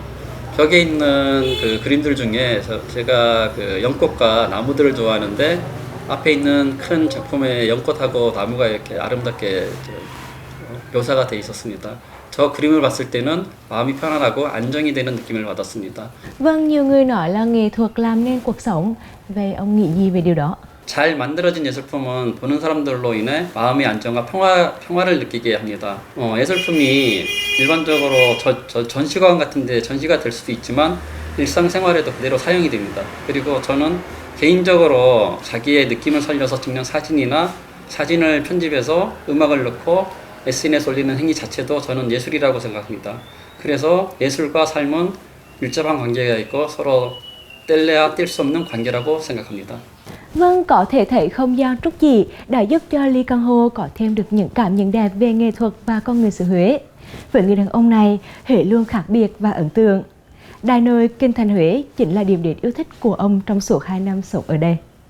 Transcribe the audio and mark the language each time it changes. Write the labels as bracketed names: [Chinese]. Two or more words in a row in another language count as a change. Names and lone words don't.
[Korean] 벽에 있는 그 그림들 중에 제가 그 연꽃과 나무들을 좋아하는데 앞에 있는 큰 작품에 연꽃하고 나무가 이렇게 아름답게 묘사가 되어 있었습니다. 저 그림을 봤을 때는 마음이 편안하고 안정이 되는 느낌을 받았습니다. [Vietnamese] Vâng, nhiều người nói là nghệ thuật làm nên cuộc sống. Vậy ông nghĩ gì về điều đó? [Korean] 잘 만들어진 예술품은 보는 사람들로 인해 마음의 안정과 평화를 느끼게 합니다. 예술품이 일반적으로 전시관 같은 데 전시가 될 수도 있지만 일상생활에도 그대로 사용이 됩니다. 그리고 저는 개인적으로 자기의 느낌을 살려서 찍는 사진이나 사진을 편집해서 음악을 넣고 SNS 올리는 행위 자체도 저는 예술이라고 생각합니다. 그래서 예술과 삶은 밀접한 관계가 있고 서로 뗄래야 뗄 수 없는 관계라고 생각합니다. [Vietnamese] Vâng, có thể thấy không gian Trúc Chỉ đã giúp cho Lee Kang Ho có thêm được những cảm nhận đẹp về nghệ thuật và con người xứ Huế. Với người đàn ông này, Huế luôn khác biệt và ấn tượng. Đài nồi Kinh Thành Huế chính là điểm đến yêu thích của ông trong suốt 2 năm sống ở đây.